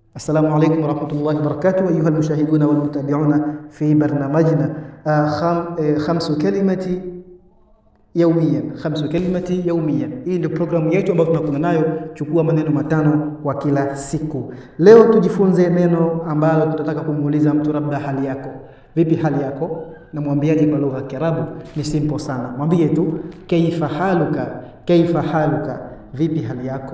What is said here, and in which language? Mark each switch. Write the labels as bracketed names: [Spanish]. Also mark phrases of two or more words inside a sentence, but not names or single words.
[Arabic] السلام عليكم ورحمة الله وبركاته أيها المشاهدون والمتابعون في برنامجنا خمس كلمات يوميا. [Swahili] Hii ndio programu yetu ambayo tunakuwa nayo, chukua maneno matano kwa kila siku. Leo tujifunze neno ambalo tunataka kumuuliza mtu labda hali yako. Vipi hali yako? Na mwambiaje kwa lugha ya Kiarabu? Ni simple sana. Mwambie tu [Arabic] كيف حالك, [Swahili] vipi hali yako?